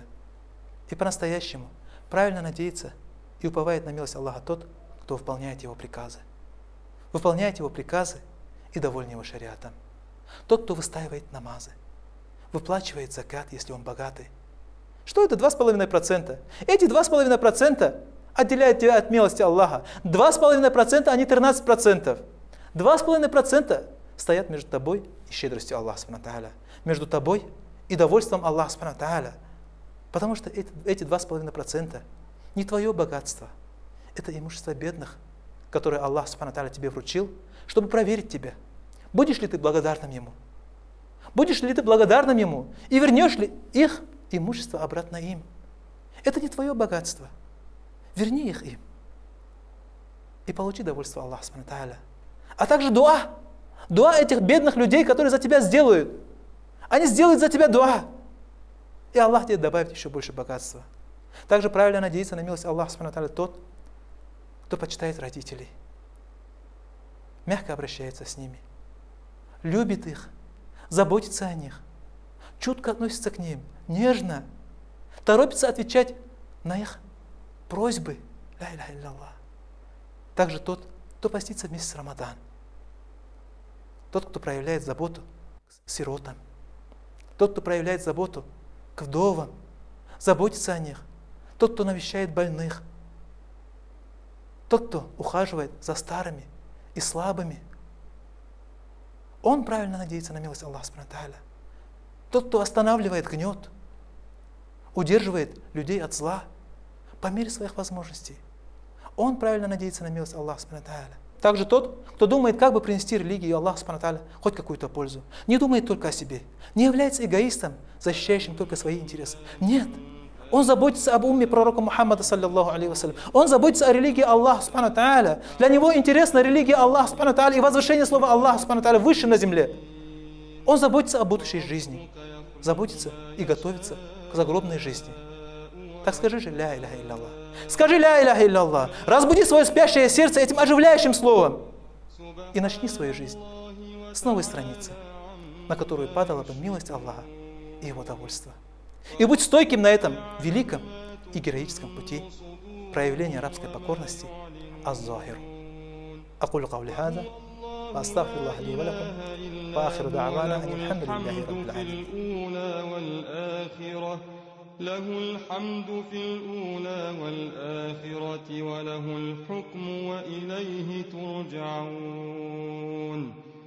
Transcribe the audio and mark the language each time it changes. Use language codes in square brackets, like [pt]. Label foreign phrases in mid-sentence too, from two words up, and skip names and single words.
[ru] И по-настоящему правильно надеется и уповает на милость Аллаха тот, кто выполняет его приказы. Выполняет его приказы и доволен его шариатом. Тот, кто выстаивает намазы, выплачивает закат, если он богатый, Что это 2,5%? Эти 2,5% отделяют тебя от милости Аллаха. 2,5%, а не 13%. 2,5% стоят между тобой и щедростью Аллаха [ar] سبحانه وتعالى. [ru] Между тобой и довольством Аллаха [ar] سبحانه وتعالى. [ru] Потому что эти 2,5% не твое богатство. Это имущество бедных, которое Аллах [ar] سبحانه وتعالى [ru] тебе вручил, чтобы проверить тебя. Будешь ли ты благодарным Ему? Будешь ли ты благодарным Ему? И вернешь ли их имущество обратно им? Это не твое богатство. Верни их им. И получи довольство Аллаха [ar] سبحانه وتعالى. [ru] А также дуа. Дуа этих бедных людей, которые за тебя сделают. Они сделают за тебя дуа. И Аллах тебе добавит еще больше богатства. Также правильно надеяться на милость Аллаха [ar] سبحانه وتعالى [ru] тот, кто почитает родителей. Мягко обращается с ними. Любит их. Заботится о них. Чутко относится к ним. Нежно. Торопится отвечать на их просьбы. [ar] لا إله إلا الله. [ru] Также тот, кто постится в месяц Рамадан. Тот, кто проявляет заботу к сиротам. Тот, кто проявляет заботу к вдовам. Заботится о них. Тот, кто навещает больных. Тот, кто ухаживает за старыми и слабыми. Он правильно надеется на милость Аллаха [ar] سبحانه وتعالى. [ru] Тот, кто останавливает гнет, удерживает людей от зла по мере своих возможностей. Он правильно надеется на милость Аллаха [ar] سبحانه وتعالى. [ru] Также тот, кто думает, как бы принести религии Аллаху [ar] سبحانه وتعالى [ru] хоть какую-то пользу. Не думает только о себе. Не является эгоистом, защищающим только свои интересы. Нет. Он заботится об умме пророка Мухаммада, [ar] صلى الله عليه وسلم. [ru] Он заботится о религии Аллаха [ar] سبحانه وتعالى. [ru] Для него интересна религия Аллаха [ar] سبحانه وتعالى [ru] и возвышение слова Аллаха [ar] سبحانه وتعالى [ru] высшим на земле. Он заботится о будущей жизни. Заботится и готовится к загробной жизни. Так скажи же [ar] لا إله إلا الله. [ru] Скажи [ar] لا إله إلا الله. [ru] Разбуди свое спящее сердце этим оживляющим словом. И начни свою жизнь с новой страницы, на которую падала бы милость Аллаха и Его довольство. И будь стойким на этом великом и героическом пути проявления арабской покорности аз-захиру. [ar] أقول قولي هذا، وأستغفر الله لي ولكم، وآخر دعوانا أن الحمد لله رب العالمين. له الحمد في الأولى والآخرة وله الحكم وإليه ترجعون.